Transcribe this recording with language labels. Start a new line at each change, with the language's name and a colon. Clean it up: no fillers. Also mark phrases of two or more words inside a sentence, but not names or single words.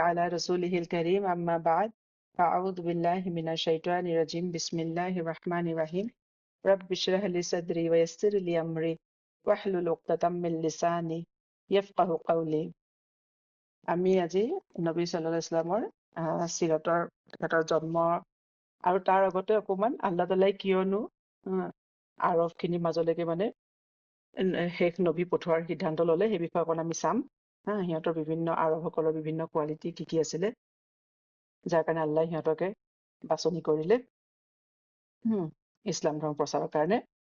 Arabic: على رسوله الكريم أما بعد فأعوذ بالله من الشيطان الرجيم بسم الله الرحمن الرحيم رب اشرح لي صدري ويسر لي أمري واحلل عقدة من لساني يفقه قولي
Assamese: আমি আজি নবী
Arabic: صلى الله عليه وسلم
Assamese: সিৰতৰ তেখেতৰ জন্ম আৰু তাৰ আগতে অকমান আল্লাহ তাআলাই কিয়নো আৰবখিনিৰ মাজলৈকে মানে শেষ নবী পঠোৱাৰ সিদ্ধান্ত ললে সেই বিষয়ে অকণ আমি চাম সিহঁতৰ বিভিন্ন আৰবসকলৰ বিভিন্ন কোৱালিটি কি আছিলে যাৰ কাৰণে আল্লাহ সিহঁতকে বাছনি কৰিলে ইছলাম ধৰ্ম প্ৰচাৰৰ কাৰণে